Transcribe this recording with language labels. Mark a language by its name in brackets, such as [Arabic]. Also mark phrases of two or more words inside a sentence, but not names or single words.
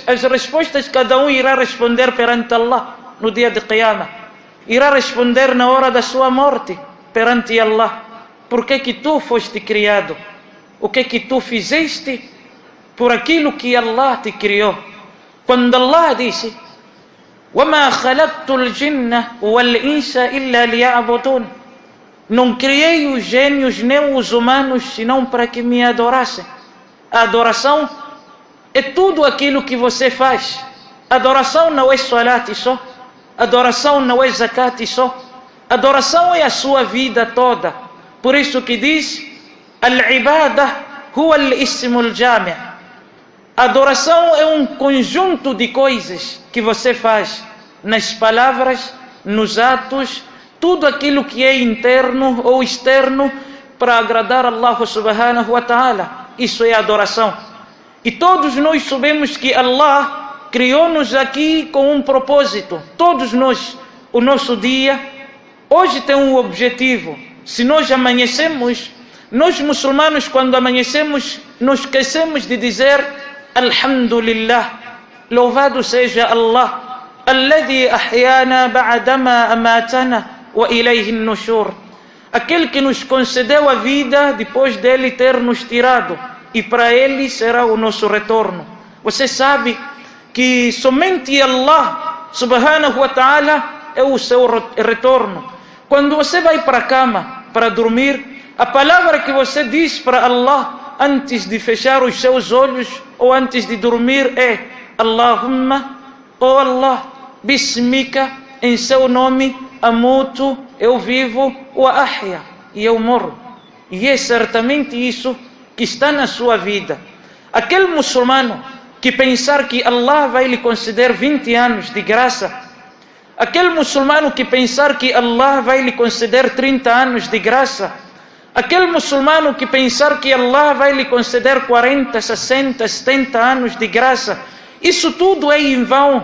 [Portuguese] As respostas cada um irá responder perante Allah no dia de Qiyamah. Irá responder na hora da sua morte perante Allah. Por que que tu foste criado? O que que tu fizeste por aquilo que Allah te criou? Quando Allah disse: [Arabic] وَمَا خَلَقْتُ الْجِنَّ وَالْإِنسَ إِلَّا لِيَعْبُدُونَ, [Portuguese] não criei os gênios nem os humanos senão para que me adorassem. A adoração é tudo aquilo que você faz. Adoração não é salat só. Adoração não é zakat só. Adoração é a sua vida toda. Por isso que diz: [Arabic] العبادة هو الاسم الجامع'. [Portuguese] A adoração é um conjunto de coisas que você faz nas palavras, nos atos, tudo aquilo que é interno ou externo para agradar Allah [Arabic] سبحانه وتعالى. [Portuguese] Isso é adoração. E todos nós sabemos que Allah criou-nos aqui com um propósito. Todos nós, o nosso dia, hoje tem um objetivo. Se nós amanhecemos, nós muçulmanos, quando amanhecemos, nos esquecemos de dizer Alhamdulillah, louvado seja Allah, [Arabic] الذي أحيانا بعد ما أماتنا وإليه النشور, [Portuguese] aquele que nos concedeu a vida depois dele ter nos tirado, e para ele será o nosso retorno. Você sabe que somente Allah [Arabic] سبحانه وتعالى [Portuguese] é o seu retorno. Quando você vai para a cama para dormir, a palavra que você diz para Allah antes de fechar os seus olhos ou antes de dormir é Allahumma, oh Allah, bismika, em seu nome, amutu, eu vivo, [Arabic] وأحيا, [Portuguese] e eu morro. E é certamente isso que está na sua vida. Aquele muçulmano que pensar que Allah vai lhe conceder 20 anos de graça, aquele muçulmano que pensar que Allah vai lhe conceder 30 anos de graça, aquele muçulmano que pensar que Allah vai lhe conceder 40, 60, 70 anos de graça, isso tudo é em vão.